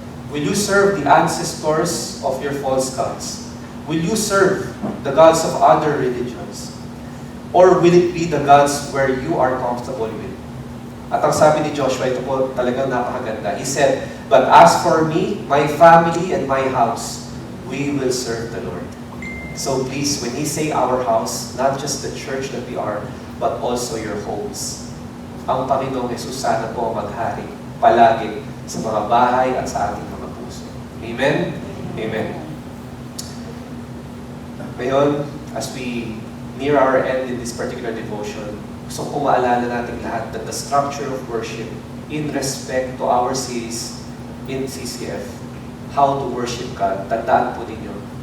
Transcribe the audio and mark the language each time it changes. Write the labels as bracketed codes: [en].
[en] Will you serve the ancestors of your false gods? Will you serve the gods of other religions? Or will it be the gods where you are comfortable with? [tl] At ang sabi ni Joshua, ito po talagang napakaganda. [en] He said, but as for me, my family, and my house, we will serve the Lord. So please, when He say our house, not just the church that we are, but also your homes. [tl] Ang Panginoong Jesus sana po maghari palagi sa mga bahay at sa ating mga puso. Amen? Amen. [en] Ngayon, as we near our end in this particular devotion, gusto ko maalala natin lahat that the structure of worship in respect to our series in CCF, how to worship God, tandaan po ninyo.